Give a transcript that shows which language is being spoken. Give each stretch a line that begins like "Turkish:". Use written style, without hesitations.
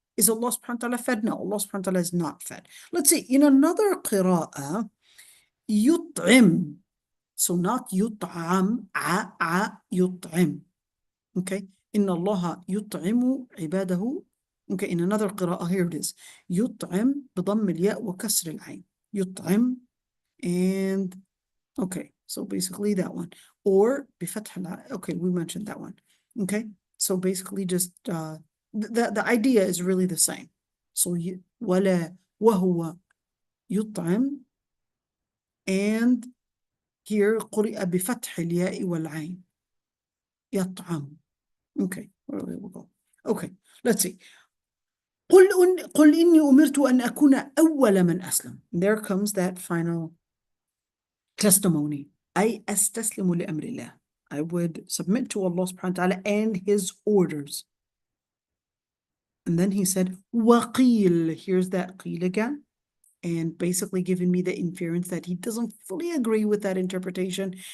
English: Is Allah subhanahu wa ta'ala fed? No, Allah subhanahu wa ta'ala is not fed. Let's see, in another qira'ah, yut'im, so not yut'am, yut'im, okay?
Arabic: Inna Allah yut'imu ibadahu.
English: Okay, in another qira'ah, here it is.
Arabic: يطعم بضم الياء وكسر العين.
English: يطعم, and okay, so basically that one.
Arabic: Or بفتح العين.
English: Okay, we mentioned that one. Okay, so basically just the idea is really the same.
Arabic: So ولا وهو يطعم, and here قرئ بفتح الياء والعين.
English: يطعم. Okay, where we will go. Okay, let's see.
Arabic: قل إني أمرت أن أكون أول من أسلم.
English: There comes that final testimony.
Arabic: أي أستسلم لأمر الله.
English: I would submit to Allah subhanahu wa ta'ala and His orders. And then he said, وَقِيل. Here's that qeel again. And basically giving me the inference that he doesn't fully agree with that interpretation.